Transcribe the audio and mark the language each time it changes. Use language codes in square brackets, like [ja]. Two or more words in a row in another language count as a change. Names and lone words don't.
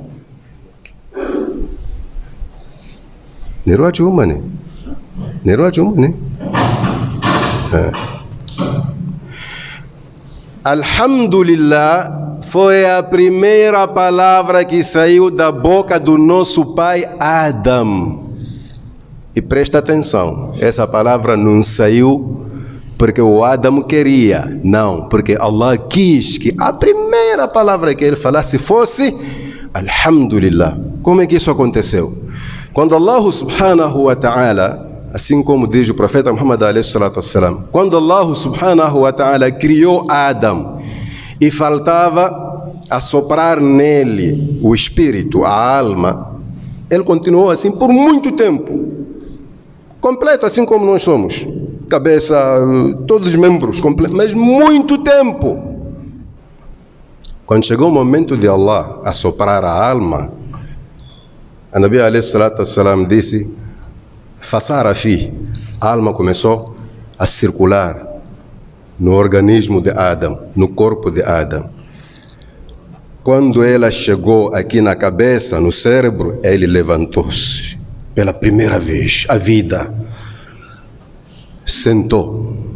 [pt] Alhamdulillah foi a primeira palavra que saiu da boca do nosso pai Adam. E presta atenção, essa palavra não saiu porque o Adam queria, não, porque Allah quis que a primeira palavra que ele falasse fosse Alhamdulillah. Como é que isso aconteceu? Quando Allah [ar] سبحانه وتعالى, [pt] assim como diz o profeta Muhammad [ar] عليه الصلاة والسلام, [pt] quando Allah [ar] سبحانه وتعالى [pt] criou Adam e faltava assoprar nele o espírito, a alma, ele continuou assim por muito tempo, completo assim como nós somos, cabeça, todos os membros, mas muito tempo. Quando chegou o momento de Allah assoprar a alma, a Nabi [ar] عليه الصلاة والسلام [pt] disse: Fasarafi, a alma começou a circular no organismo de Adam, no corpo de Adam. Quando ela chegou aqui na cabeça, no cérebro, ele levantou-se. Pela primeira vez, a vida sentou.